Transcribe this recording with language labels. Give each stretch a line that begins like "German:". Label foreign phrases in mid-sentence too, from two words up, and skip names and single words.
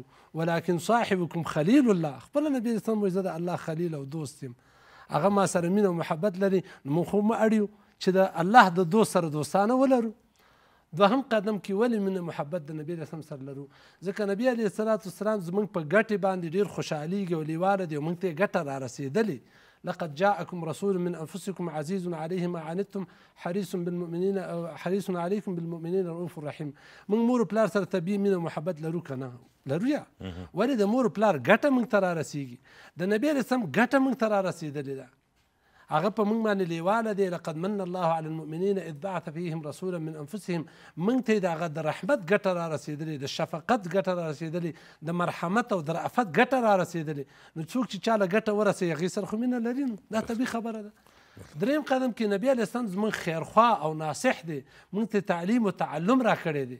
Arabic: ولکن صاحبکم خلیل الله،
Pashto: خپله نبي اسلام وایي زه د الله خلیل او دوست یم، هغه ما سره مینه او محبت لري، نو موږ خو مه اړ یو چې د الله د دوست سره دوستانه ولرو. دوهم قدم کې ولې مینه محبت د نبی اسلام سره لرو؟ ځکه نبی
Arabic: علیه الصلاة والسلام
Pashto: زموږ په ګټې باندې ډېر خوشحالیږي او لیواله دی او موږ ته یې ګټه را رسېدلې.
Arabic: لقد جاءكم رسول من انفسكم عزيز عليه ما عنتم حريص عليكم بالمؤمنين رؤوف رحيم.
Pashto: موږ مور پلار سره طبیعي مینه محبت لرو که نه لرو؟ یا ولې د مور پلار ګټه موږ ته را رسېږي؟ د نبی
Arabic: علیه السلام
Pashto: ګټه موږ ته را رسېدلې ده، هغه په موږ باندې لیواله دی.
Arabic: لقد من الله على المؤمنين اذ بعث فيهم رسولا من انفسهم.
Pashto: موږ ته یې د هغه د رحمت ګټه را رسېدلې، د شفقت ګټه را رسېدلې، د مرحمت او د رأفت ګټه را رسېدلې. نو څوک چې چاله ګټه ورسوي هغې سره خو مینه لري، نو دا طبیعي خبره ده. دریم قدم کې نبی
Arabic: علیه السلام
Pashto: زموږ خیرخوا او ناصح دی، موږ ته تعلیم او تعلم را کړی دی.